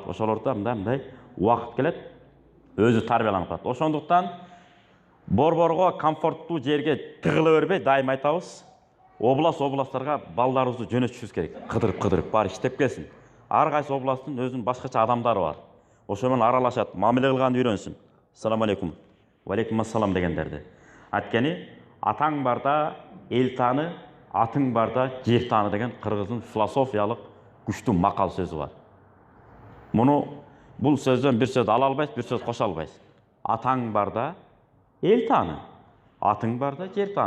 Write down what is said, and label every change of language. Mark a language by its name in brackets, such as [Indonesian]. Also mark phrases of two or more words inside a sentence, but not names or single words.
[Kyrgyz] Ошолордо мындай убакыт келет, өзү тарбияланып калат. Ошондуктан борборго, комфорттуу жерге тыгыла бербей, дайым айтабыз. Областтарга балдарыбызды жөнөтүшүбүз керек. Кыдырып бар иштеп келсин. Ар кайсы областтын өзүнүн башкача адамдары бар. Ошо менен аралашат, мамиле кылганды үйрөнсүн. [Arabic] السلام عليكم. وعليكم السلام [Kyrgyz] дегендерди. Анткени атаң барда эл тааны, атың барда жер тааны деген кыргыздын философиялык күчтүү макал сөзү бар. Бул сөздөн бир сөз ала албайсыз, бир сөз кошо албайсыз. Атаң барда эл тааны, атың барда жер тааны.